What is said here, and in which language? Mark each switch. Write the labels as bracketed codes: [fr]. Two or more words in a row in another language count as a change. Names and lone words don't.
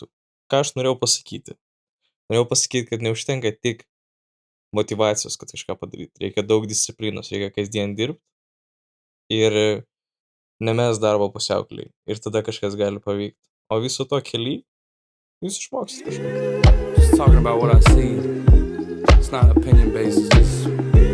[lt] Ką aš norėjau pasakyti? Norėjau pasakyti, kad neužtenka tik motyvacijos, kad kažką padaryti. Reikia daug disciplinos, reikia kasdien dirbti ir nemes darbo pusiaukelėj. Ir tada kažkas gali pavykti. O viso to kely, jūs išmoksit kažką. [en] Just talking about what I see. It's not opinion based, it's just